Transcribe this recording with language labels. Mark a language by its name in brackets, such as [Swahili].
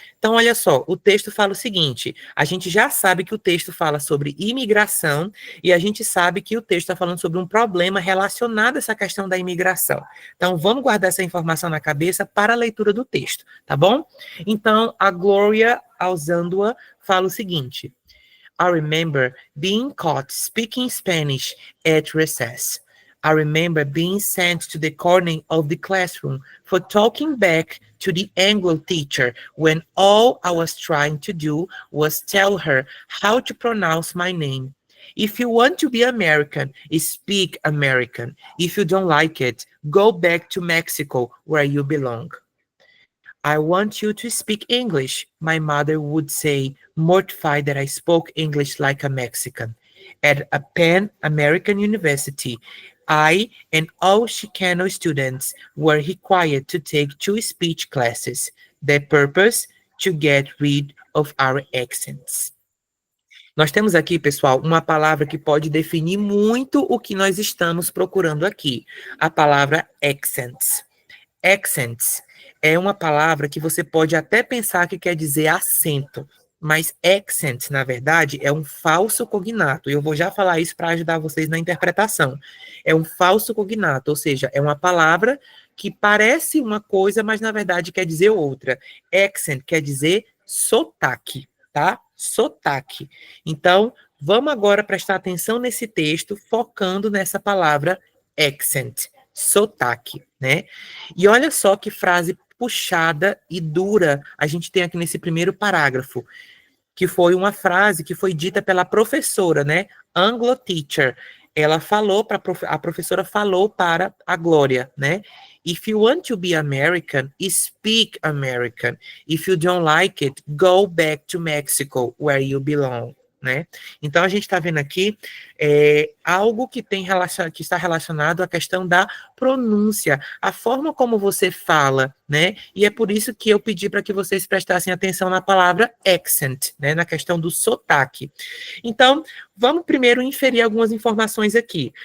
[Portuguese] Então, olha só, o texto fala o seguinte, a gente já sabe que o texto fala sobre imigração e a gente sabe que o texto está falando sobre um problema relacionado a essa questão da imigração. Então, vamos guardar essa informação na cabeça para a leitura do texto, tá bom? Então, a Gloria Azandua fala o seguinte: [English] I remember being caught speaking Spanish at recess. I remember being sent to the corner of the classroom for talking back to the Anglo teacher when all I was trying to do was tell her how to pronounce my name. If you want to be American, speak American. If you don't like it, go back to Mexico where you belong. I want you to speak English, my mother would say, mortified that I spoke English like a Mexican. At a Pan American University, I and all Chicano students were required to take 2 speech classes. Their purpose, to get rid of our accents. [Portuguese] Nós temos aqui, pessoal, uma palavra que pode definir muito o que nós estamos procurando aqui. A palavra accents. Accents é uma palavra que você pode até pensar que quer dizer acento, mas accent, na verdade, é um falso cognato. E eu vou já falar isso para ajudar vocês na interpretação. É um falso cognato, ou seja, é uma palavra que parece uma coisa, mas na verdade quer dizer outra. Accent quer dizer sotaque, tá? Sotaque. Então, vamos agora prestar atenção nesse texto, focando nessa palavra accent, sotaque, né? E olha só que frase puxada e dura a gente tem aqui nesse primeiro parágrafo, que foi uma frase que foi dita pela professora, né? Anglo teacher. Ela falou para a professora falou para a Glória, né? [English] If you want to be American, speak American. If you don't like it, go back to Mexico, where you belong. [Portuguese] Né? Então a gente está vendo aqui algo que que está relacionado à questão da pronúncia, a forma como você fala, né? E é por isso que eu pedi para que vocês prestassem atenção na palavra accent, né? Na questão do sotaque. Então, vamos primeiro inferir algumas informações aqui.